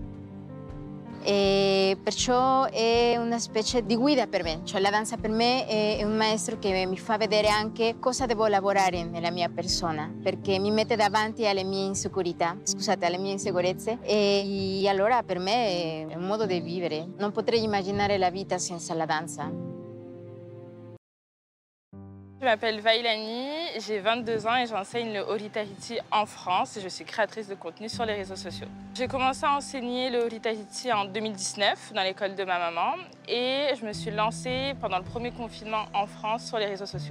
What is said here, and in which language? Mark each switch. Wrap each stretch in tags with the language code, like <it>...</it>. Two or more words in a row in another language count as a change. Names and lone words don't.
<it>E perciò è una specie di guida per me, cioè la danza per me è un maestro che mi fa vedere anche cosa devo lavorare nella mia persona, perché mi mette davanti alle mie insicurezze, alle mie insicurezze, e allora per me è un modo di vivere. Non potrei immaginare la vita senza la danza.</it> <fr>Je m'appelle Vailani, j'ai 22 ans et j'enseigne le Ori Tahiti en France. Je suis créatrice de contenu sur les réseaux sociaux. J'ai commencé à enseigner le Ori Tahiti en 2019 dans l'école de ma maman et je me suis lancée pendant le premier confinement en France sur les réseaux sociaux.</fr>